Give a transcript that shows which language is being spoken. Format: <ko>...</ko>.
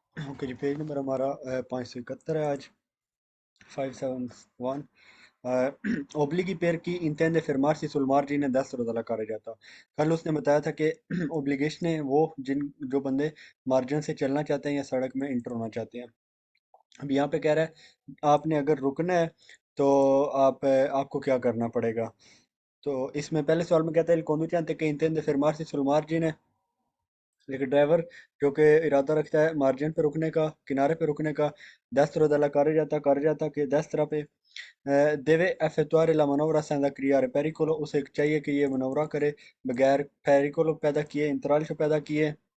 <hi>Okay जी, page number हमारा 571 है आज। 571।</hi> <it>ओब्लिगी पेयर की intende fermarsi sul margine destro della carreggiata।</it> <hi>कल उसने बताया था कि ओब्लिगेशन है वो जिन जो बंदे मार्जिन से चलना चाहते हैं या सड़क में इंटर होना चाहते हैं। अब यहाँ पे कह रहा है आपने अगर रुकना है तो आपको क्या करना पड़ेगा। तो इसमें पहले सवाल में कहता है</hi> <it>il conducente che intende fermarsi sul margine,</it> <hi>एक ड्राइवर जो कि इरादा रखता है मार्जिन पे रुकने का, किनारे पे रुकने का,</hi> <it>destra della carreggiata</it> <hi>के</hi> <it>destra</it> <hi>पे</hi> <it>deve effettuare la manovra senza creare pericolo,</it> <hi>उसे चाहिए कि ये मनौरा करे बगैर पेरिकोलो पैदा किए, इंतराल को पैदा किए।</hi>